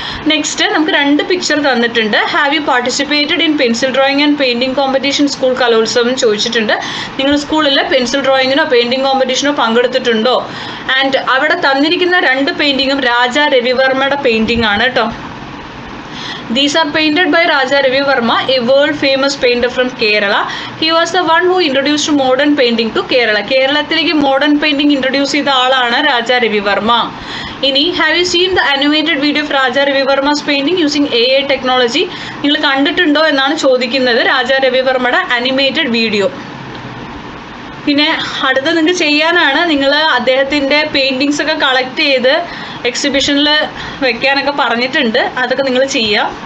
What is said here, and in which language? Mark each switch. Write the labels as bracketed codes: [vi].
[ml] Next നമുക്ക് 2 picture തന്നിട്ടുണ്ട്. [en] have you participated in pencil drawing and painting competition [ml] school കലോത്സവം ചോദിച്ചിട്ടുണ്ട്. നിങ്ങൾ സ്കൂളിൽ പെൻസിൽ ഡ്രോയിങ്ങിനോ പെയിൻറ്റിംഗ് കോമ്പറ്റീഷനോ പങ്കെടുത്തിട്ടുണ്ടോ? ആൻഡ് അവിടെ തന്നിരിക്കുന്ന 2 പെയിൻറ്റിങ്ങും രാജാ രവിവർമ്മയുടെ പെയിൻറ്റിംഗ് ആണ് കേട്ടോ. [en] These are painted by Raja Ravi Verma, a world famous painter from Kerala. He was the one who introduced modern painting to Kerala. [ml] കേരളത്തിലേക്ക് modern painting introduce ചെയ്ത ആളാണ് രാജ രവിവർമ്മ. [en] ഇനി have you seen the animated video of Raja Ravivarma's painting using AI technology? [ml] നിങ്ങൾ കണ്ടിട്ടുണ്ടോ എന്നാണ് ചോദിക്കുന്നത്, രാജ രവിവർമ്മയുടെ animated video. പിന്നെ അടുത്ത നിങ്ങൾക്ക് ചെയ്യാനാണ്, നിങ്ങൾ അദ്ദേഹത്തിൻ്റെ പെയിൻറ്റിങ്സ് ഒക്കെ കളക്ട് ചെയ്ത് എക്സിബിഷനിൽ വെക്കാനൊക്കെ പറഞ്ഞിട്ടുണ്ട്, അതൊക്കെ നിങ്ങൾ ചെയ്യുക.